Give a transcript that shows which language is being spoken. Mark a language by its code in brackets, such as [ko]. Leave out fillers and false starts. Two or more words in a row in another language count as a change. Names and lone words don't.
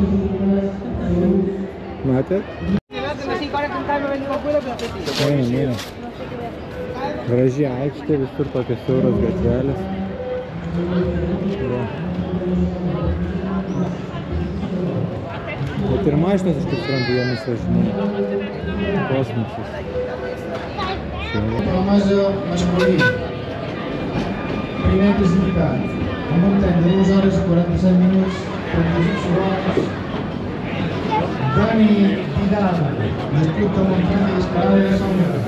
[lt] Matėt? Eina. Graži aikštė, visur tokios siauros gatvelės. Va. Bet ir mašinas, aš kaip suprantu, jomis važinėja. Kosmosas. [ca] Promesa masculí. Primer classificat. Amb un temps de 2 hores 47 minuts 36 segons. [es] Dani Vidal, del Club de Montaña y Escalada de Sombra.